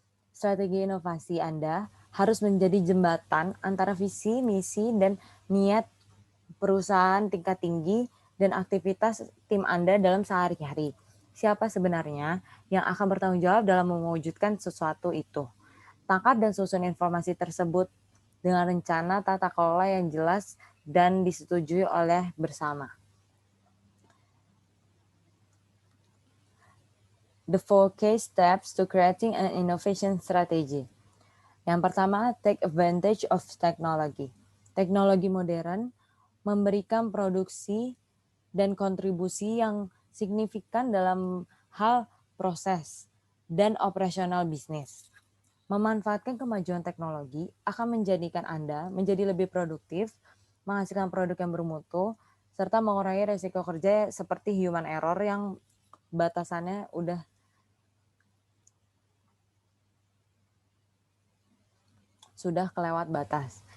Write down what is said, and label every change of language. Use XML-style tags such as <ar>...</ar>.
<id>Strategi inovasi Anda harus menjadi jembatan antara visi, misi, dan niat perusahaan tingkat tinggi dan aktivitas tim Anda dalam sehari-hari. Siapa sebenarnya yang akan bertanggung jawab dalam mewujudkan sesuatu itu? Tangkap dan susun informasi tersebut dengan rencana tata kelola yang jelas dan disetujui oleh bersama.</id> <en>The 4 key steps to creating an innovation strategy.</en> <id>Yang pertama,</id> <en>take advantage of technology.</en> <id>Teknologi modern memberikan produksi dan kontribusi yang signifikan dalam hal proses dan operasional bisnis. Memanfaatkan kemajuan teknologi akan menjadikan Anda menjadi lebih produktif, menghasilkan produk yang bermutu, serta mengurangi risiko kerja seperti human error yang batasannya sudah kelewat batas.</id>